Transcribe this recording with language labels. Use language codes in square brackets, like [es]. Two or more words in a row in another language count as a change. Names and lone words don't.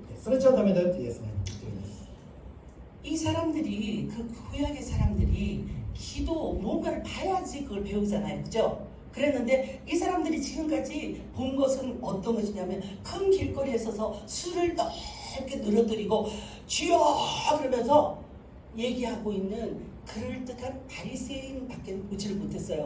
[ja] それじゃダメだよってイエスが言っているんです。 [ko] 이 사람들이 그 구약의 사람들이 기도 뭔가를 봐야지 그걸 배우잖아요, 그죠? 그랬는데 이 사람들이 지금까지 본 것은 어떤 것이냐면 큰 길거리에 서서 술을 넓게 늘어뜨리고 주여 그러면서 얘기하고 있는 그럴듯한 바리새인밖에 보지를 못했어요.